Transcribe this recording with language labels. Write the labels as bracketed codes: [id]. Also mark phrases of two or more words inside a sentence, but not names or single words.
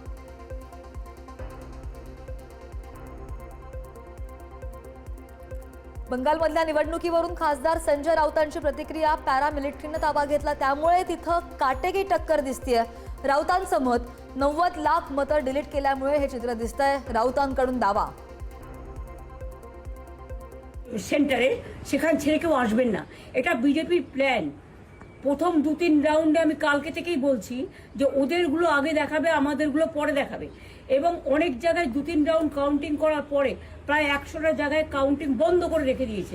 [mr] बंगालमधल्या निवडणुकीवरून खासदार संजय राऊतांची प्रतिक्रिया। पॅरामिलिटरीने ताबा घेतला त्यामुळे तिथं [hi] काटेकी टक्कर [mr] दिसतेय। राऊतांचं मत 90 लाख मतं डिलीट केल्यामुळे हे चित्र दिसतंय। राऊतांकडून दावा। [bn] সেন্টারে সেখান ছেড়ে কেউ আসবেন না, এটা বিজেপির প্ল্যান। প্রথম 2-3 রাউন্ডে আমি কালকে থেকেই বলছি যে ওদেরগুলো আগে দেখাবে, আমাদেরগুলো পরে দেখাবে। এবং অনেক জায়গায় 2-3 রাউন্ড কাউন্টিং করার পরে প্রায় 100টা জায়গায় কাউন্টিং বন্ধ করে রেখে দিয়েছে।